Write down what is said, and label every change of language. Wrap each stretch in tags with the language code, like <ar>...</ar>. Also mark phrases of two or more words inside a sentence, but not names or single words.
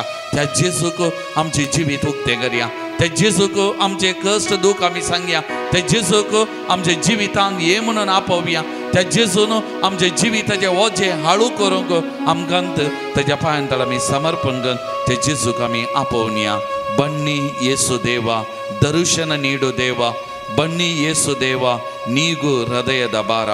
<kok>त्या जेजूक आमचे जिवीत उक्तें करया. त्या जेजूक आमचे कश्ट दूख आमी सांगया. त्या जेजूक आमच्या जिवितांत ये म्हणून आपोवया. त्या जेजून आमच्या जिविताचे वजे हाळू करूंक आमकां ताच्या पांयां तळ आमी समर्पण करून त्या जेजूक आमी आपोवया.</kok> <kn>ಬನ್ನಿ ಯೇಸು ದೇವಾ, ದರ್ಶನ ನೀಡು ದೇವ, ಬನ್ನಿ ಯೇಸು ದೇವಾ, ನೀಗು ಹೃದಯದ ಭಾರ.</kn>